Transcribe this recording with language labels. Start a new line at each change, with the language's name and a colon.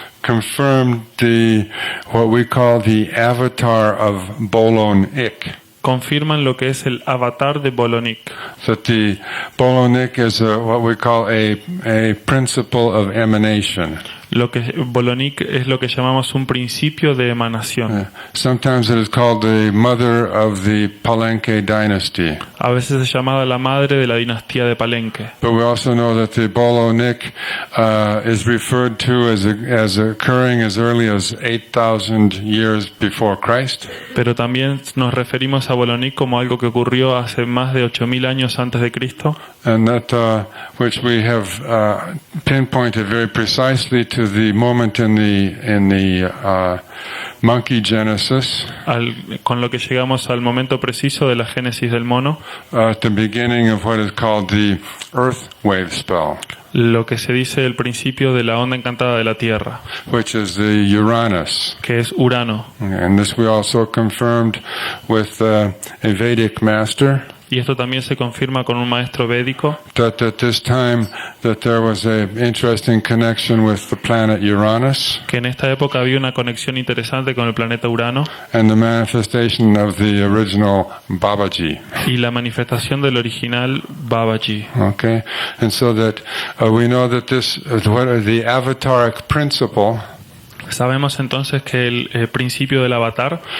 English: confirmed what we call the avatar of Bolon-Ik.
Spanish: confirman lo que es el avatar de Bolon-Ik.
English: That the Bolon-Ik is what we call a principle of emanation.
Spanish: Lo que Bolon-Ik es lo que llamamos un principio de emanación.
English: Sometimes it is called the mother of the Palenque dynasty.
Spanish: A veces es llamada la madre de la dinastía de Palenque.
English: But we also know that the Bolon-Ik is referred to as occurring as early as 8,000 years before Christ.
Spanish: Pero también nos referimos a Bolon-Ik como algo que ocurrió hace más de 8.000 años antes de Cristo.
English: And that which we have pinpointed very precisely to the moment in the monkey genesis,
Spanish: Con lo que llegamos al momento preciso de la génesis del mono,
English: at the beginning of what is called the earth wave spell,
Spanish: lo que se dice el principio de la onda encantada de la Tierra,
English: which is the Uranus.
Spanish: que es Urano.
English: And this we also confirmed with a Vedic master,
Spanish: Y esto también se confirma con un maestro védico,
English: that at this time that there was a interesting connection with the planet Uranus
Spanish: que en esta época había una conexión interesante con el planeta Urano
English: and the manifestation of the original Babaji.
Spanish: y la manifestación del original Babaji.
English: Okay, and so that we know that this the avataric principle
Spanish: Sabemos entonces que el principio del avatar